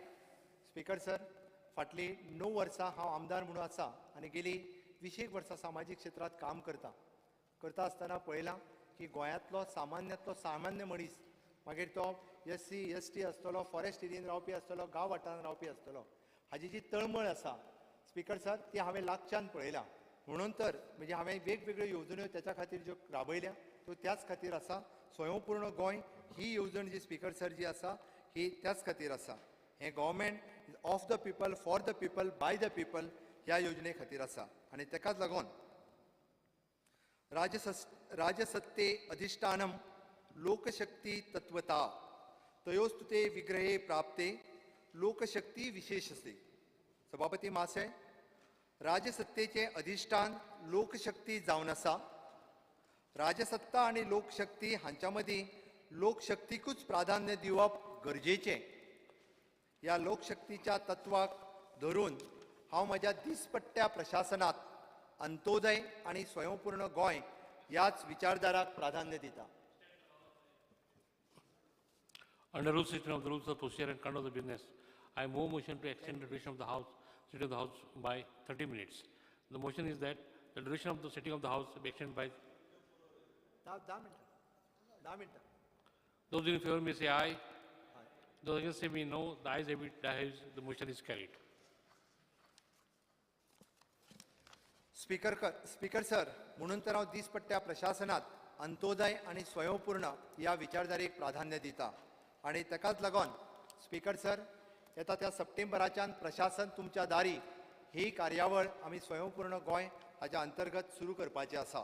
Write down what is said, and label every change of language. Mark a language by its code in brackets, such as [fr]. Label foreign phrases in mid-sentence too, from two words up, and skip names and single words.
[en] speaker sir, [kok] फाटली 9 वर्सां हांव आमदार म्हणून आसा आनी गेली 20 वर्सां सामाजीक क्षेत्रांत काम करता आसतना पळयलां की गोंयांतलो सामान्य मनीस, मागीर तो SC ST आसतलो, फॉरेस्ट एरियेंत रावपी आसतलो, गांव वाठारांत रावपी आसतलो, हाजी जी तळमळ आसा [en] speaker sir [kok] ती हांवें लागच्यान पळयलां. म्हणून तर म्हणजे हांवें वेगवेगळ्यो येवजण्यो त्याच्या खातीर ज्यो राबयल्या त्यो त्याच खातीर आसा. स्वयंपूर्ण गोंय ही येवजण जी [en] speaker sir [kok] जी आसा ही त्याच खातीर आसा. हें [en] government of the people, for the people, by the people [kok] ह्या योजने खातीर आसा. [sa] आनी तेकाच लागून राजसत्ते अधिष्ठानम लोकशक्ती तत्वता तयोस्तुते विग्रहे प्राप्ते लोकशक्ती विशेषसे. [kok] सभापती महाशय, राजसत्तेचे अधिष्ठान लोकशक्ती जावन आसा. राजसत्ता आणि लोकशक्ती हांच्या मदीं लोकशक्तीकूच प्राधान्य दिवप गरजेचें. ह्या लोकशक्तीच्या तत्वाक धरून हांव म्हज्या दिसपट्ट्या प्रशासनात अंत्योदय आणि स्वयंपूर्ण गोंय ह्याच विचारधाराक प्राधान्य दिता. [en] Under rule 16 of the rules of procedure and conduct of the business, I move motion to extend the duration of the sitting of the House by 30 minutes. The motion is that the duration of the sitting of the House be extended by 10 minutes. Those in favor may say aye. Those against say no. The ayes have it. The motion is carried. speaker sir, [kok] म्हणून तर हांव दिसपट्ट्या प्रशासनात अंत्योदय आणि स्वयंपूर्ण ह्या विचारधारेक प्राधान्य दिता. आणि तेकाच लागून [en] speaker sir, [kok] येता त्या सप्टेंबराच्यान प्रशासन तुमच्या दारी ही कार्यावळ आमी स्वयंपूर्ण गोंय हाच्या अंतर्गत सुरू करपाची आसा.